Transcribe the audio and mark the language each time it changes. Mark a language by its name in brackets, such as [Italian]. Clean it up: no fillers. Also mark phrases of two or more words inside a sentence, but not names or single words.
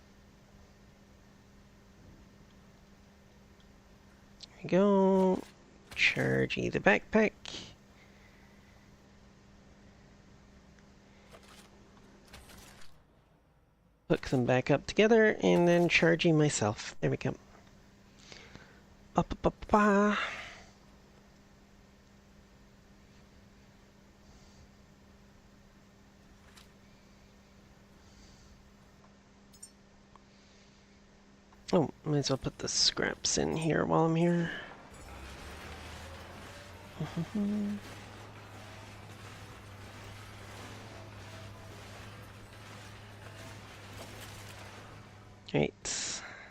[English] There we go. Chargy the backpack. Hook them back up together, and then charging myself. There we go. Ba-ba-ba-ba. Oh, might as well put the scraps in here while I'm here. Right.